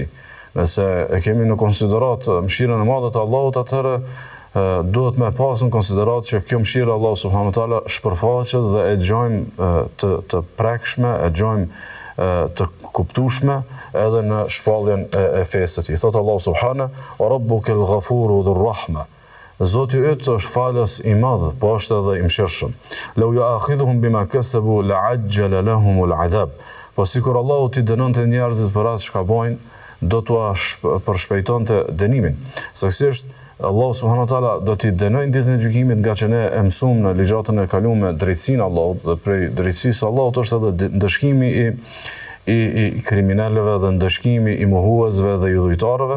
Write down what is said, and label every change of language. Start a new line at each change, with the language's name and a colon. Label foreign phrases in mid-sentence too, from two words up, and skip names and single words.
Albanian: Nëse e kemi në konsiderat mëshirën e madhe të Allahut, atëherë duhet me pas në konsiderat që kjo mëshirë Allahu
Arabic: سبحانه وتعالى
Albanian: shpërfaqet dhe e gjojmë të prekshme, e gjojmë të kuptueshme edhe në shpalljen e fesë të tij. Thot Allahu
Arabic: سبحانه وربك الغفور ذو الرحمة.
Albanian: Zoti yt është falës i madh, po është edhe i mëshirshëm.
Arabic: لو يؤاخذهم بما كسبوا لعجل لهم العذاب.
Albanian: Po sikur Allahu t'i dënonte njerëzit për atë çka bojnë, do t'ua përshpejtonte dënimin. Saktësisht Allahu
Arabic: سبحانه وتعالى
Albanian: do t'i dënojë ditën e gjykimit, nga që ne e mësuam në ligjatën e kaluar me drejtsinë e Allahut, dhe prej drejtësisë së Allahut është edhe ndëshkimi i kriminalëve dhe ndëshkimi i mohuesve dhe i dhujtarëve.